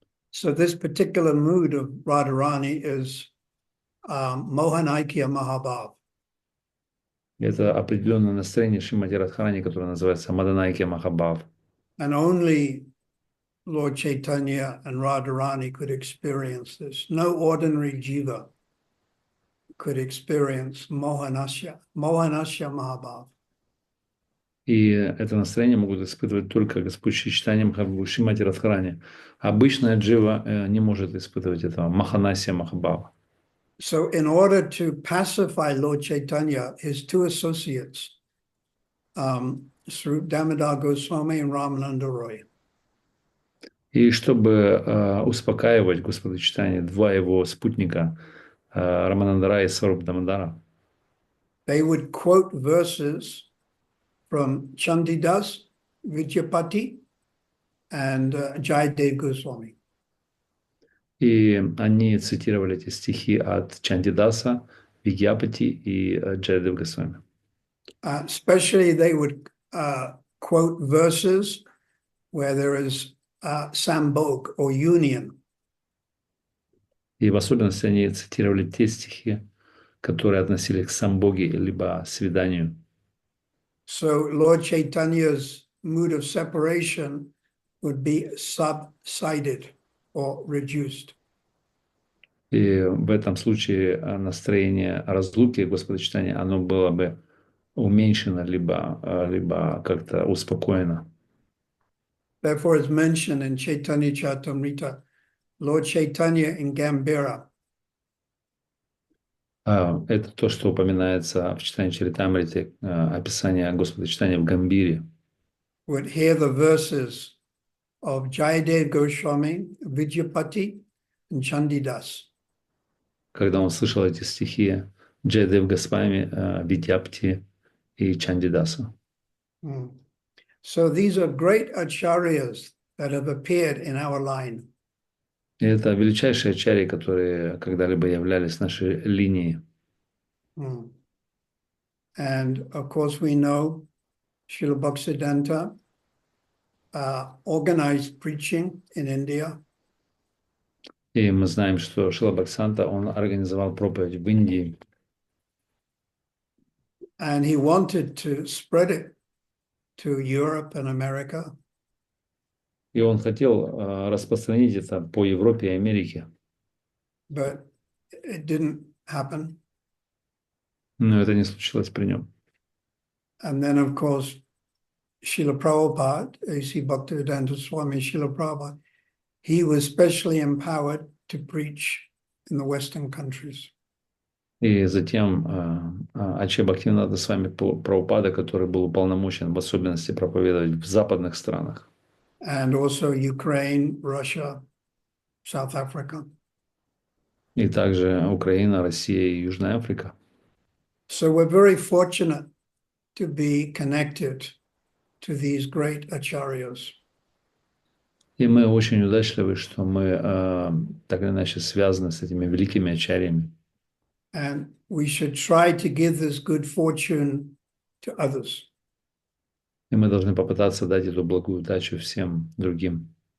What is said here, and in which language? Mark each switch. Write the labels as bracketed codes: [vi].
[en] So this particular mood of Radharani is Mohanaikya Mahabhav. [ru] Это определенное настроение Шримати Радхарани, которое называется Маданайкья Махабхав. [en] And only Lord Chaitanya and Radharani could experience this. No ordinary jiva could experience Mohanasya Mahabhav. [ru] И это настроение могут испытывать только Господь Шри Чайтанья Махапрабху, Шримати Радхарани. Обычная джива не может испытывать этого Маханасия Махабхава. [en] So in order to pacify Lord Chaitanya, his two associates, Swarup Damodar Goswami and Ramananda Roy. [ru] И чтобы успокаивать Господа Чайтаньи, два его спутника, Раманандара и Сваруп Дамодара, [en] they would quote verses from Chandidas, Vidyapati, and Jayadev Goswami. [ru] и они цитировали эти стихи от Чандидаса, Вигьяпати и Джаядев Госвами. [en] Especially they would quote verses where there is sambhog or union. [ru] И в особенности они цитировали те стихи, которые относились к самбоге, либо свиданию. [en] So Lord Chaitanya's mood of separation would be subsided or reduced. [ru] И в этом случае настроение разлуки Господа Чайтаньи, оно было бы уменьшено, либо как-то успокоено. [en] Therefore, it's mentioned in Chaitanya Charitamrita, Lord Chaitanya in Gambhira. [ru] Это то, что упоминается в Чайтанья Чаритамрите, описание Господа Чайтаньи в Гамбире. [en] Would hear the verses of Jayadev Goswami, Vidyapati, and Chandidas. [ru] Когда он слышал эти стихи Джаядев Госвами, Видьяпти и Чандидаса. [en] So these are great acharyas that have appeared in our line. [ru] И это величайшие ачарьи, которые когда-либо являлись в нашей линии. [en] And of course we know Srila Bhaktisiddhanta organized preaching in India. [ru] И мы знаем, что Шрила Бхактисиддханта, он организовал проповедь в Индии. [en] And he wanted to spread it to Europe and America. [ru] И он хотел распространить это по Европе и Америке. [en] But it didn't happen. [ru] Но это не случилось при нем. [en] And then, of course, Srila Prabhupada, A.C. Bhaktivedanta Swami Srila Prabhupada, he was specially empowered to preach in the Western countries. [ru] И затем Ачарья Бхактивинода с вами Прабхупада, который был уполномочен в особенности проповедовать в западных странах. [en] And also Ukraine, Russia, South Africa. [ru] И также Украина, Россия и Южная Африка. [en] So we're very fortunate to be connected to these great acharyas. [ru] И мы очень удачливы, что мы так или иначе связаны с этими великими ачарьями. [en] And we should try to give this good fortune to others. [ru] И мы должны попытаться дать эту благую удачу всем другим.